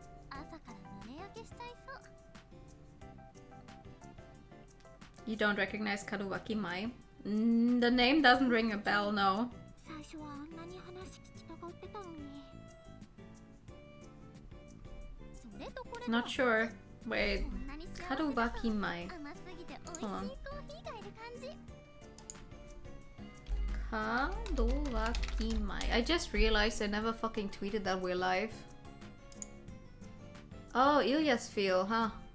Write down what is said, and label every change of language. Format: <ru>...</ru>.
<ja>朝から胸焼けしちゃいそう</ja> <en>You don't recognize Karuwaki Mai? The name doesn't ring a bell, no.</en> <ja>最初はあんなに話聞きたがってたのにそれとこれと</ja> <en>Not sure. Wait.</en> <ja>こんなに幸せだと</ja> <en>Karuwaki Mai.</en> <ja>甘すぎて美味しいコーヒーがいる感じ</ja> <en>Karuwaki Mai. I just realized I never fucking tweeted that we're live. Oh, Ilya's feel, huh?</en>